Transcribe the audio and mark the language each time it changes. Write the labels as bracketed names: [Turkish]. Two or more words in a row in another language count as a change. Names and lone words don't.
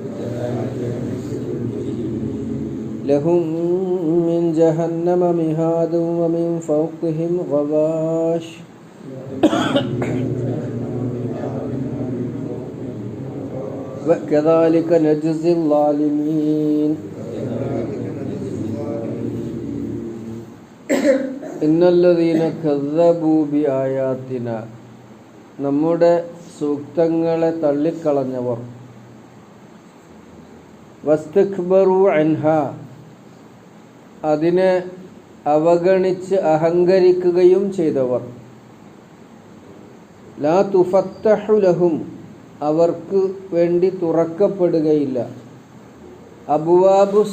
[Arabic] لهم من جهنم مهاد ومن فوقهم غواش وكذلك نجزي الظالمين. إن الذين كذبوا بآياتنا [Malayalam] നമ്മുടെ സൂക്തങ്ങളെ തള്ളിക്കളഞ്ഞവർ [Arabic] واستكبروا عنها [Malayalam] അതിനെ അവഗണിച്ച് അഹങ്കരിക്കുകയും ചെയ്തവർ [Arabic] لا تفتح لهم [Malayalam] അവർക്ക് വേണ്ടി തുറക്കപ്പെടുകയില്ല [Arabic] അബ്വാബുസ്